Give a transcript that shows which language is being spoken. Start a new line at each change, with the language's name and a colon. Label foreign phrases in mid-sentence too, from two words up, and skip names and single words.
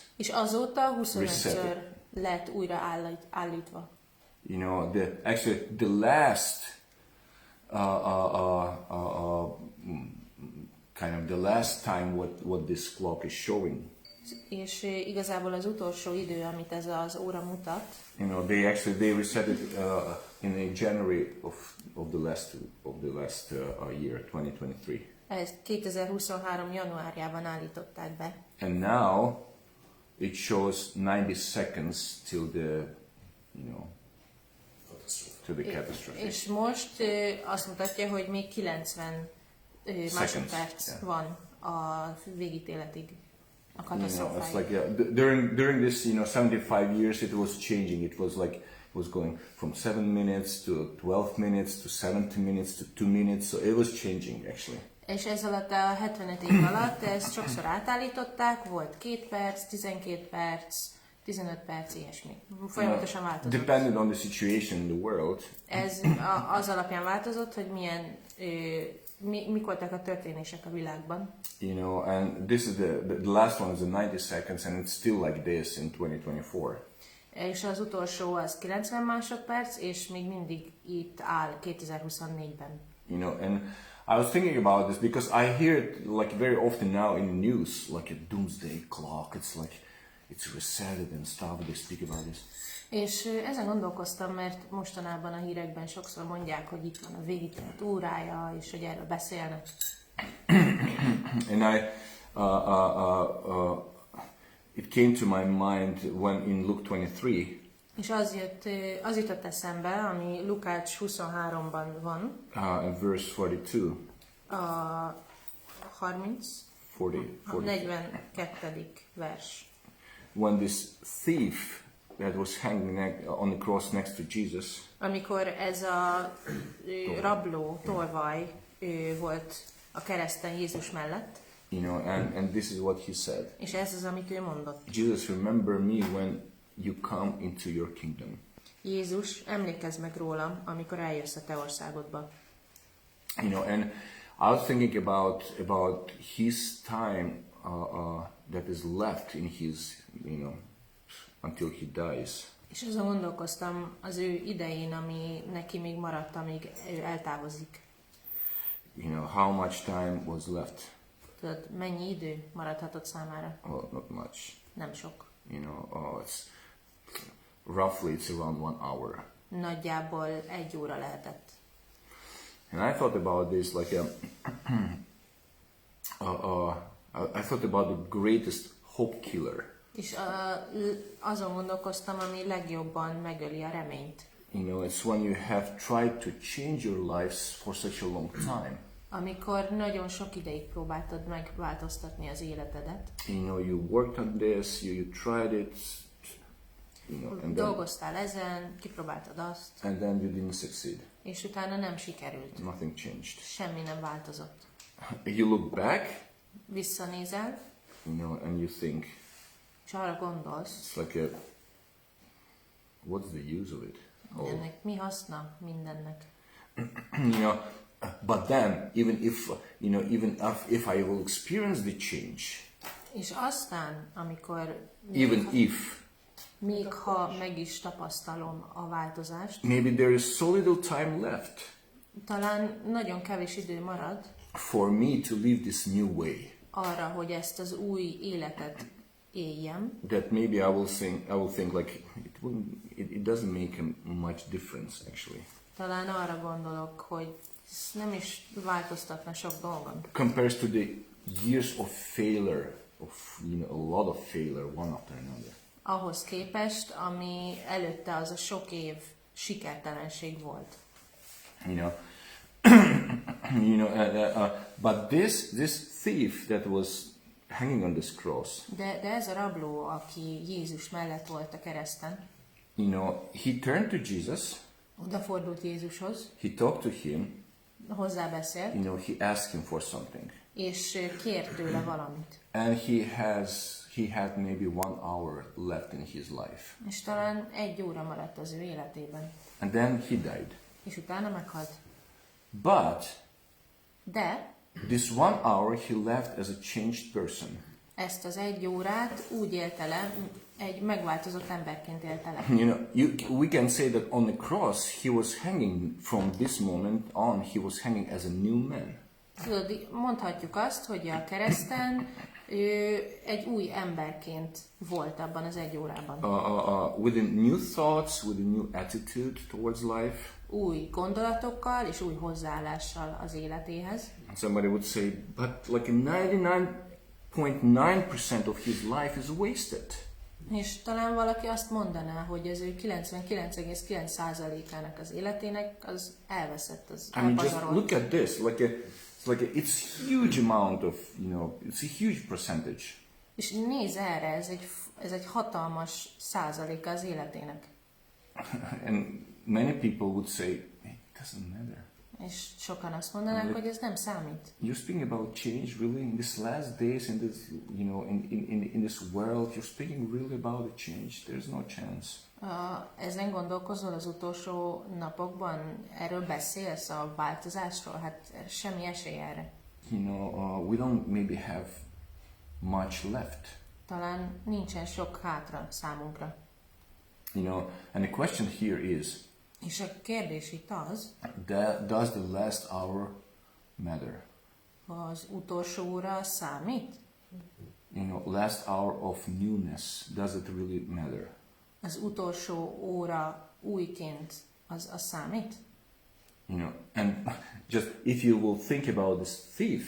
Hungarian: És azóta 25-ször lett újra állítva.
English: You know, the last kind of the last time what this clock is showing.
Hungarian: És igazából az utolsó idő, amit ez az óra mutat.
English: You know, they reset it in January of the last year, 2023.
Hungarian: Ezt 2023 januárjában állították be.
English: And now it shows 90 seconds till the, you know, to the catastrophe.
Hungarian: És most azt mutatja, hogy még 90 másodperc van a végítéletig.
English: You know, it's like during this, you know, 75 years it was changing. It was going from 7 minutes to 12 minutes to 70 minutes to 2 minutes. So it was changing actually.
Hungarian: És ez alatt a 75 év alatt ezt sokszor átállították, volt 2 perc, 12 perc, 15 perc, ilyesmi. Folyamatosan változott.
English: Depended on the situation in the world.
Hungarian: Ez az alapján változott, hogy milyen mik voltak a történések a világban.
English: You know, and this is the last one is the 90 seconds, and it's still like this in 2024.
Hungarian: És az utolsó az 90 másodperc, és még mindig itt áll 2024-ben.
English: You know, and I was thinking about this because I hear it like very often now in the news, like a doomsday clock. It's resetted and stuff. They speak about this.
Hungarian: És ezen gondolkoztam, mert mostanában a hírekben sokszor mondják, hogy itt van a végítélet órája, és hogy erről beszélnek.
English: And it came to my mind when in Luke 23.
Hungarian: És az jutott eszembe, ami Lukács 23-ban van.
English: In verse 42.
Hungarian: A 42. vers.
English: When this thief that was hanging on the cross next to Jesus.
Hungarian: Amikor ez a rabló, tolvaj volt a kereszten Jézus mellett.
English: You know, and this is what he said.
Hungarian: És ez az, amit ő mondott.
English: Jesus, remember me when you come into your kingdom.
Hungarian: Jézus, emlékezz meg rólam, amikor eljössz a te országodba.
English: You know, and I was thinking about his time that is left in his, you know, until he dies.
Hungarian: És azon gondolkoztam az ő idején, ami neki még maradt, amíg ő eltávozik.
English: You know, how much time was left?
Hungarian: Tudod, mennyi idő maradhatott számára?
English: Well, not much.
Hungarian: Nem sok.
English: You know, it's around 1 hour.
Hungarian: Nagyjából 1 óra lehetett.
English: And I thought about this like I thought about the greatest hope killer.
Hungarian: És azon gondolkoztam, ami legjobban megöli a reményt.
English: You know, it's when you have tried to change your lives for such a long time.
Hungarian: Amikor nagyon sok ideig próbáltad megváltoztatni az életedet.
English: You know, you worked on this, you tried it, you know, and
Hungarian: dolgoztál ezen, kipróbáltad azt.
English: And then you didn't succeed.
Hungarian: És utána nem sikerült.
English: Nothing changed.
Hungarian: Semmi nem változott.
English: You look back,
Hungarian: visszanézel,
English: you know, and you think,
Hungarian: és arra gondolsz,
English: it's like what's the use of it?
Hungarian: ennek mi haszna mindennek?
English: You know, but then even if I will experience the change,
Hungarian: és aztán, amikor még ha meg is tapasztalom a változást,
English: maybe there is so little time left,
Hungarian: talán nagyon kevés idő marad
English: for me to live this new way,
Hungarian: arra, hogy ezt az új életet éljem,
English: that maybe I will think like it doesn't make much difference actually.
Hungarian: Talán arra gondolok, hogy ez nem is változtatna sok dolgon.
English: Compares to the years of failure, a lot of failure, one after another.
Hungarian: Ahhoz képest, ami előtte az a sok év sikertelenség volt.
English: You know, but this thief that was hanging on this cross.
Hungarian: De ez a rabló, aki Jézus mellett volt a kereszten.
English: You know, he turned to Jesus.
Hungarian: Odafordult Jézushoz.
English: He talked to him.
Hungarian: Hozzá beszélt.
English: You know, he asked him for something.
Hungarian: És kért tőle valamit.
English: And he had maybe 1 hour left in his life.
Hungarian: És talán 1 óra maradt az ő életében.
English: And then he died.
Hungarian: És utána meghalt. De
English: this 1 hour he left as a changed person.
Hungarian: Ezt az 1 órát úgy élte le, egy megváltozott emberként élte le.
English: You know, we can say that on the cross he was hanging from this moment on. He was hanging as a new man.
Hungarian: Tudod, mondhatjuk azt, hogy a kereszten ő egy új emberként volt abban az 1 órában.
English: With a new thoughts, with a new attitude towards life.
Hungarian: Új gondolatokkal és új hozzáállással az életéhez.
English: Somebody would say, but like 99.9% of his life is wasted.
Hungarian: És talán valaki azt mondaná, hogy az ő 99,9%-ának az életének az elveszett, az elpazarolt.
English: Just look at this, it's huge amount of, you know, it's a huge percentage.
Hungarian: És nézz erre, ez egy hatalmas százaléka az életének.
English: And many people would say, it doesn't matter.
Hungarian: És sokan azt mondanák, hogy ez nem számít.
English: You're speaking about change, really, in these last days, in this, you know, in this world. You're speaking really about a change. There's no chance.
Hungarian: Ezen gondolkozol az utolsó napokban? Erről beszélsz, a változásról? Hát semmi esély erre.
English: You know, we don't maybe have much left.
Hungarian: Talán nincsen sok hátra számunkra.
English: You know, and the question here is,
Hungarian: és a kérdés itt az,
English: does the last hour matter?
Hungarian: Az utolsó óra számít?
English: You know, last hour of newness, does it really matter?
Hungarian: Az utolsó óra újként az számít?
English: You know, and just if you will think about this thief,